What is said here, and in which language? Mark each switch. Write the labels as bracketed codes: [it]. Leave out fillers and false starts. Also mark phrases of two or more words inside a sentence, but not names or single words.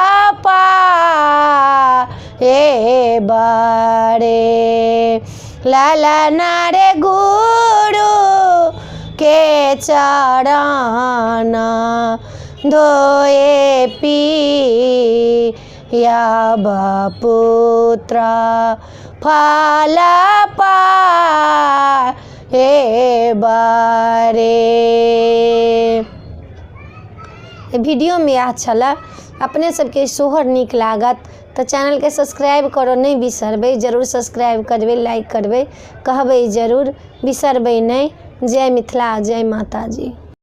[mai] हे बरे ललना रे गुरु के चरण धोए पियब पुत्र फल हे बरे। वीडियो में अच्छा ला अपने सबके सोहर नीक लागत तो चैनल के सब्सक्राइब करो नहीं बिसरबै, जरूर सब्सक्राइब करबै, लाइक करबै, कहबै जरूर, बिसरबै नहीं। जय मिथिला, जय माता जी।